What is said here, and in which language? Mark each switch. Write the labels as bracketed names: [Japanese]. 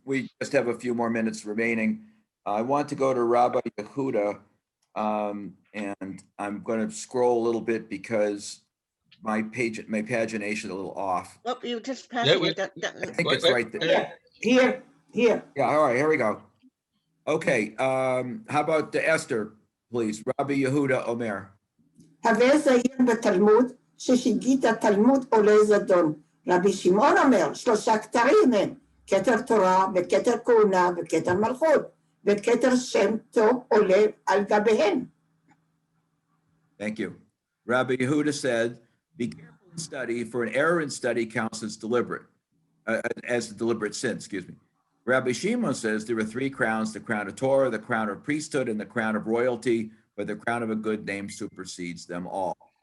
[English] We just have a few more minutes remaining. I want to go to Rabbi Yehuda, and I'm going to scroll a little bit because my pagination a little off. Well, you just passed Yeah, it. I think Wait, it's wait, right there. Here. Yeah, all right, here we go. Okay, how about the Esther, please? Rabbi Yehuda Omer. [Hebrew] הווה זהיר בתלמוד, ששיגית תלמוד עולה זדון. רבי שמעון אומר, 3 כתרים הם, כתר תורה וכתר כהונה וכתר מלכות, וכתר שם טוב עולה על גביהם. [English] Thank you. Rabbi Yehuda said, be careful in study, for an error in study counts as a deliberate sin, excuse me. Rabbi Shimon says there are 3 crowns, the crown of Torah, the crown of priesthood, and the crown of royalty, but the crown of a good name supersedes them all.